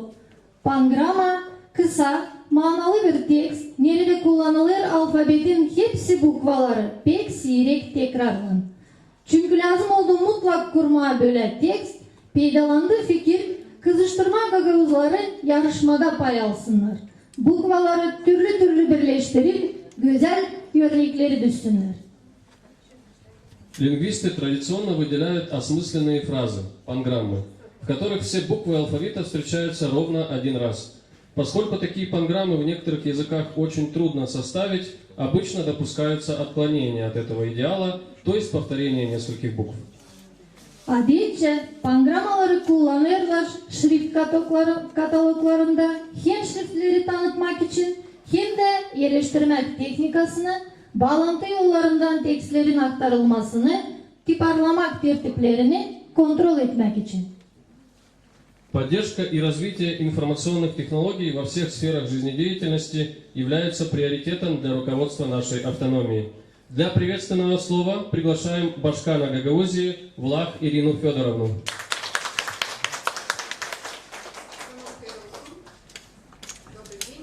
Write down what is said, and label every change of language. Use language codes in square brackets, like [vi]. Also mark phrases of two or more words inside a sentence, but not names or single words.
[gag] Pangrama kısa, manalı bir tekst, nerede kullanılır alfabetin hepsi bukvaları pek seyrek tekrarlan. Çünkü lazım olduğu mutlak kurmaya böyle tekst, peydalandığı fikir, kızıştırma gagavuzları yarışmada pay alsınlar. Bukvaları türlü türlü birleştirip güzel örnekleri düşsünler. [ru] Лингвисты традиционно выделяют осмысленные фразы, панграммы, в которых все буквы алфавита встречаются ровно один раз. Поскольку такие панграммы в некоторых языках очень трудно составить, обычно допускаются отклонения от этого идеала, то есть повторение нескольких букв. [gag] Adetçe pangramaları kullanırlar şrift kataloglarında hem şriftleri tanıtmak için hem de yerleştirmek teknikasını, bağlantı yollarından tekstlerin aktarılmasını, tiparlamak tertiplerini kontrol etmek için. [ru] Поддержка и развитие информационных технологий во всех сферах жизнедеятельности является приоритетом для руководства нашей автономии. Для приветственного слова приглашаем Башкана Гагаузии Влах Ирину Федоровну. Добрый день.